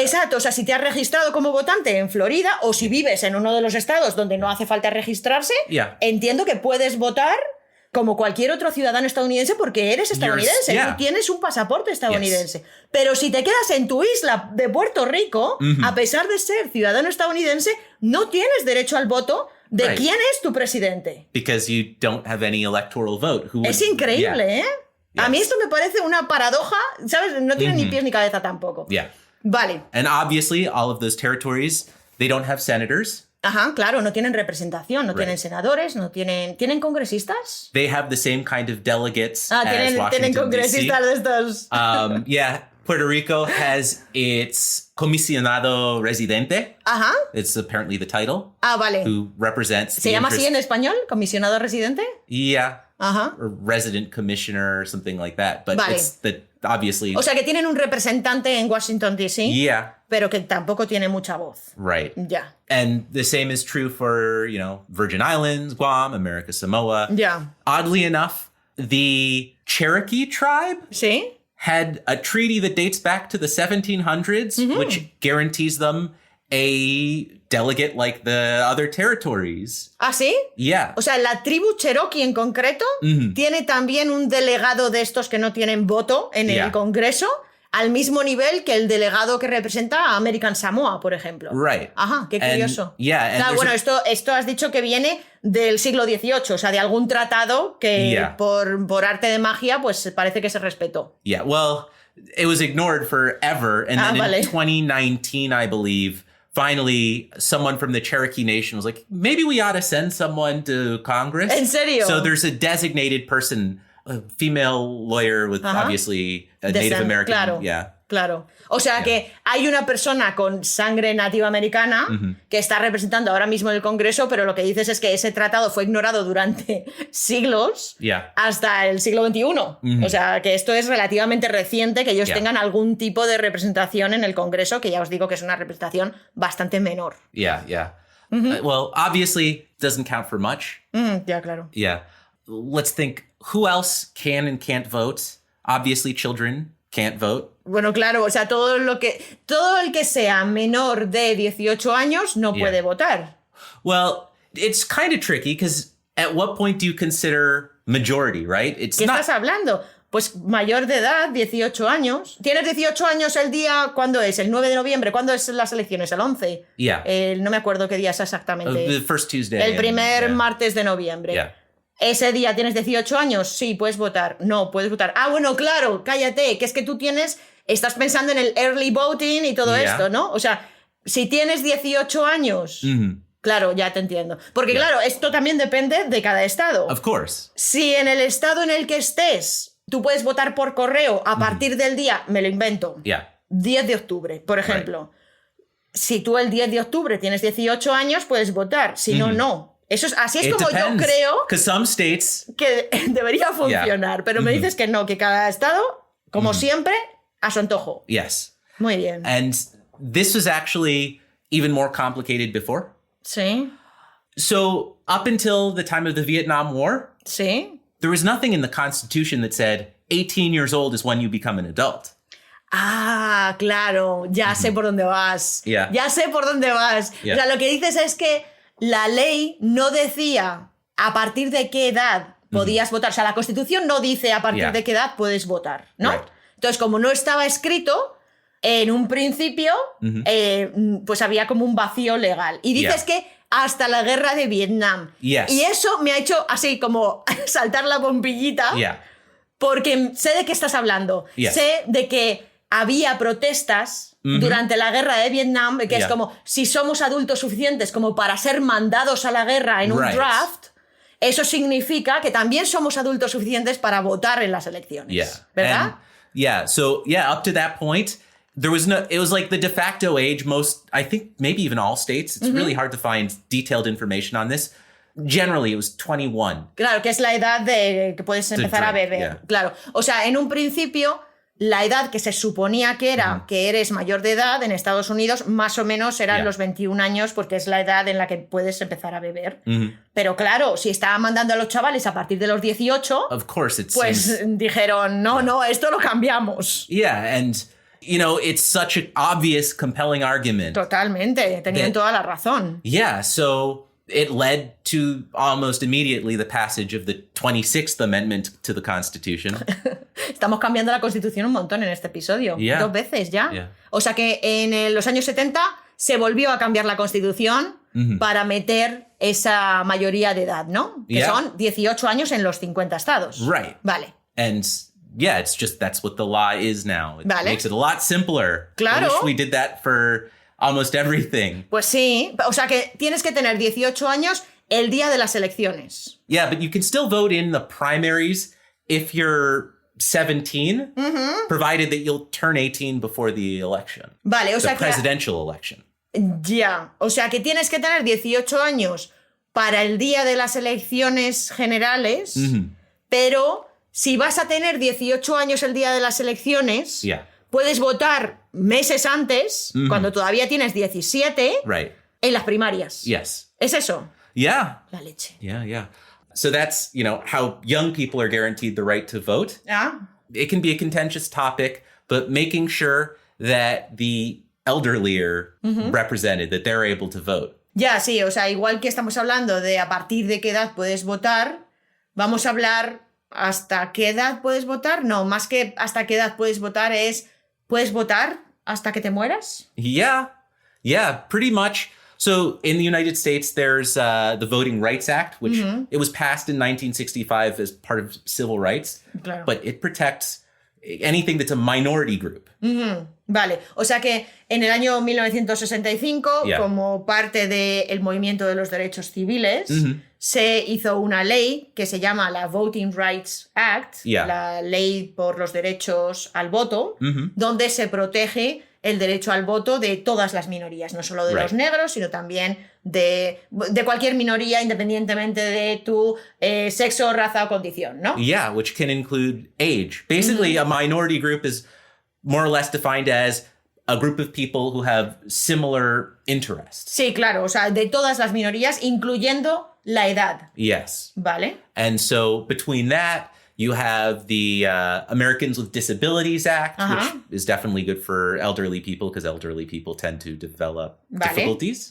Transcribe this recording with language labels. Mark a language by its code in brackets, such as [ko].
[es] Exacto, o sea, si te has registrado como votante en Florida o si vives en uno de los estados donde no hace falta registrarse, entiendo que puedes votar como cualquier otro ciudadano estadounidense porque eres estadounidense y tienes un pasaporte estadounidense. Pero si te quedas en tu isla de Puerto Rico, a pesar de ser ciudadano estadounidense, no tienes derecho al voto de quién es tu presidente. [en] Because you don't have any electoral vote. [es] Es increíble, ¿eh? A mí esto me parece una paradoja, ¿sabes? No tiene ni pies ni cabeza tampoco. Vale. [en] And obviously, all of those territories, they don't have senators. [es] Ajá, claro, no tienen representación, no tienen senadores, no tienen... ¿Tienen congresistas? [en] They have the same kind of delegates as Washington, [es] tienen congresistas [en] D.C. [es] de estos. [en] Puerto Rico has its [es] comisionado residente. Ajá. [en] It's apparently the title. [es] Vale. [en] Who represents [es] ¿Se llama así en español? ¿Comisionado residente? [en] Or resident commissioner or something like that. But it's the obviously... [es] O sea, que tienen un representante en Washington, D.C. Pero que tampoco tiene mucha voz. [en] And the same is true for, Virgin Islands, Guam, America Samoa. Oddly enough, the Cherokee tribe had a treaty that dates back to the 1700s, which guarantees them a delegate like the other territories. [es] ¿Ah, sí? [en] Yeah. [es] O sea, la tribu Cherokee en concreto tiene también un delegado de estos que no tienen voto en el Congreso, al mismo nivel que el delegado que representa a American Samoa, por ejemplo. Ajá, qué curioso. Claro, bueno, esto has dicho que viene del siglo XVIII, o sea, de algún tratado que por arte de magia, pues parece que se respetó. [en] Well, it was ignored forever, and then in 2019, I believe, finally, someone from the Cherokee Nation was like, maybe we ought to send someone to Congress. [es] ¿En serio? [en] So there's a designated person, a female lawyer with obviously a Native American. [es] Claro. Claro. O sea que hay una persona con sangre nativa americana que está representando ahora mismo en el Congreso, pero lo que dices es que ese tratado fue ignorado durante siglos hasta el siglo XXI. O sea que esto es relativamente reciente que ellos tengan algún tipo de representación en el Congreso, que ya os digo que es una representación bastante menor. [en] Well, obviously doesn't count for much. [es] Ya, claro. [en] Let's think, who else can and can't vote? Obviously children can't vote. [es] Bueno, claro, o sea, todo el que sea menor de 18 años no puede votar. [en] Well, it's kind of tricky because at what point do you consider majority, right? [es] ¿Qué estás hablando? Pues mayor de edad, 18 años. ¿Tienes 18 años el día? ¿Cuándo es? ¿El 9 de noviembre? ¿Cuándo es las elecciones? ¿El 11? No me acuerdo qué día es exactamente. [en] The first Tuesday. [es] El primer martes de noviembre. ¿Ese día tienes 18 años? Sí, puedes votar. No, puedes votar. Ah, bueno, claro, cállate, que es que tú estás pensando en el early voting y todo esto, ¿no? O sea, si tienes 18 años, claro, ya te entiendo. Porque claro, esto también depende de cada estado. [en] Of course. [es] Si en el estado en el que estés, tú puedes votar por correo a partir del día, me lo invento, 10 de octubre, por ejemplo. Si tú el 10 de octubre tienes 18 años, pues votar. Si no, no. Así es como yo creo que debería funcionar. Pero me dices que no, que cada estado, como siempre, a su antojo. [en] Yes. [es] Muy bien. [en] And this was actually even more complicated before. [es] Sí. [en] So up until the time of the Vietnam War, there was nothing in the Constitution that said 18 years old is when you become an adult. [es] Ah, claro. Ya sé por dónde vas. Ya sé por dónde vas. O sea, lo que dices es que la ley no decía a partir de qué edad podías votar. O sea, la Constitución no dice a partir de qué edad puedes votar, ¿no? [en] Right. [es] Entonces, como no estaba escrito, en un principio, pues había como un vacío legal. Y dices que hasta la guerra de Vietnam. Y eso me ha hecho así como saltar la bombillita, porque sé de qué estás hablando. Sé de que había protestas durante la guerra de Vietnam, que es como, si somos adultos suficientes como para ser mandados a la guerra en un draft, eso significa que también somos adultos suficientes para votar en las elecciones. ¿Verdad? [en] So up to that point, it was like the de facto age. I think maybe even all states, it's really hard to find detailed information on this. Generally, it was 21. [es] Claro, que es la edad de que puedes empezar a beber. Claro. O sea, en un principio, la edad que se suponía que era que eres mayor de edad en Estados Unidos, más o menos eran los 21 años, porque es la edad en la que puedes empezar a beber. Pero claro, si estaban mandando a los chavales a partir de los 18, pues dijeron, no, esto lo cambiamos. [en] And it's such an obvious, compelling argument. [es] Totalmente, tenían toda la razón. [en] So it led to almost immediately the passage of the 26th Amendment to the Constitution. [es] Estamos cambiando la Constitución un montón en este episodio. 2 veces ya. O sea que en los años 70 se volvió a cambiar la Constitución para meter esa mayoría de edad, ¿no? Que son 18 años en los 50 estados. [en] Right. [es] Vale. [en] And it's just that's what the law is now. It makes it a lot simpler. [es] Claro. [en] I wish we did that for almost everything. [es] Pues sí, o sea que tienes que tener 18 años el día de las elecciones. [en] Yeah, but you can still vote in the primaries if you're 17, provided that you'll turn 18 before the election. [es] Vale, o sea [en] the presidential election. [es] Ya, o sea que tienes que tener 18 años para el día de las elecciones generales, pero si vas a tener 18 años el día de las elecciones, puedes votar meses antes, cuando todavía tienes 17, en las primarias. [en] Yes. [es] ¿Es eso? [en] Yeah. [es] La leche. [en] Yeah. So that's, how young people are guaranteed the right to vote. It can be a contentious topic, but making sure that the elderly are represented, that they're able to vote. [es] Ya, sí, o sea, igual que estamos hablando de a partir de qué edad puedes votar, vamos a hablar hasta qué edad puedes votar. No, más que hasta qué edad puedes votar es, ¿puedes votar hasta que te mueras? [en] Yeah, pretty much. So in the United States, there's the Voting Rights Act, which it was passed in 1965 as part of civil rights, but it protects anything that's a minority group. [es] Vale, o sea que en el año 1965, como parte del movimiento de los derechos civiles, se hizo una ley que se llama la Voting Rights Act, la ley por los derechos al voto, donde se protege el derecho al voto de todas las minorías, no solo de los negros, sino también de cualquier minoría, independientemente de tu sexo, raza o condición, ¿no? [en] Yeah, which can include age. Basically, a minority group is more or less defined as a group of people who have similar interests. [es] Sí, claro, o sea, de todas las minorías, incluyendo la edad. [en] Yes. [es] Vale. [en] And so between that, you have the Americans with Disabilities Act, which is definitely good for elderly people because elderly people tend to develop difficulties.